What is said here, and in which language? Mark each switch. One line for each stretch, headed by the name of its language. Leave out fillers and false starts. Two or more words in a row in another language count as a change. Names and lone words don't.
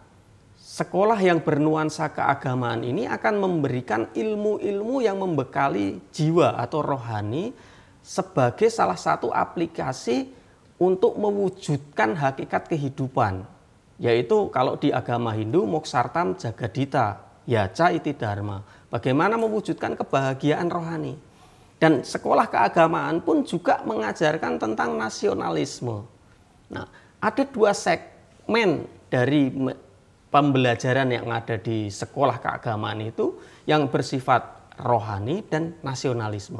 Indonesian: Karena sekolah yang bernuansa keagamaan ini akan memberikan ilmu-ilmu yang membekali jiwa atau rohani sebagai salah satu aplikasi untuk mewujudkan hakikat kehidupan. Yaitu kalau di agama Hindu,
Sanskrit: moksartam jagadita, yaca iti dharma.
Indonesian: Bagaimana mewujudkan kebahagiaan rohani. Dan sekolah keagamaan pun juga mengajarkan tentang nasionalisme. Nah, ada 2 segmen dari pembelajaran yang ada di sekolah keagamaan itu yang bersifat rohani dan nasionalisme.